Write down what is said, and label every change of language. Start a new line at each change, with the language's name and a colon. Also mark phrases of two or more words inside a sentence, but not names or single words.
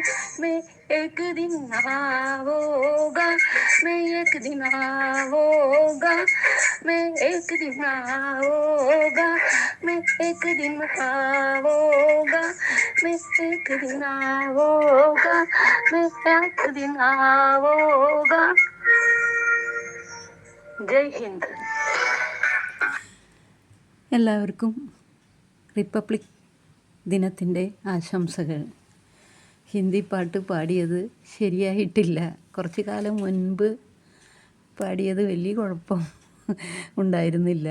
Hindi: मैं एक दिन आवोगा, मैं एक दिन आवोगा, मैं एक दिन आवोगा, मैं एक दिन आवोगा, मैं एक दिन आवोगा, मैं एक दिन आवोगा। जय हिंद।
Malayalam: എല്ലാവർക്കും റിപ്പബ്ലിക് ദിനത്തിൻ്റെ ആശംസകൾ. ഹിന്ദി പാട്ട് പാടിയത് ശരിയായിട്ടില്ല. കുറച്ച് കാലം മുൻപ് പാടിയത് വലിയ കുഴപ്പം ഉണ്ടായിരുന്നില്ല.